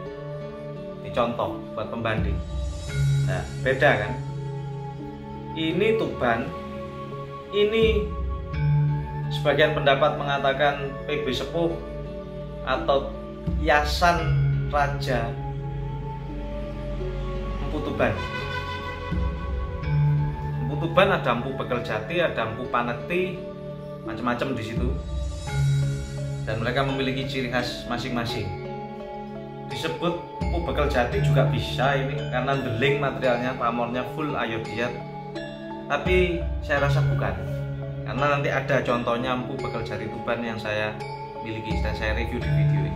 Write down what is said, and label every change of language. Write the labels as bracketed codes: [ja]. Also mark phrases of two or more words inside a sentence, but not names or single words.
[id] Ini contoh buat pembanding. Nah, beda kan? Ini Tuban, ini sebagian pendapat mengatakan PB sepuh atau hiasan raja Empu Tuban. Empu Tuban ada Empu Bekel Jati, ada Empu Panekti, macam-macam di situ. Dan mereka memiliki ciri khas masing-masing. Disebut Empu Bekel Jati juga bisa ini karena deling materialnya, pamornya full ayodiat. Tapi saya rasa bukan. Karena nanti ada contohnya Empu Bekel Jati Tuban yang saya miliki dan saya review di video ini.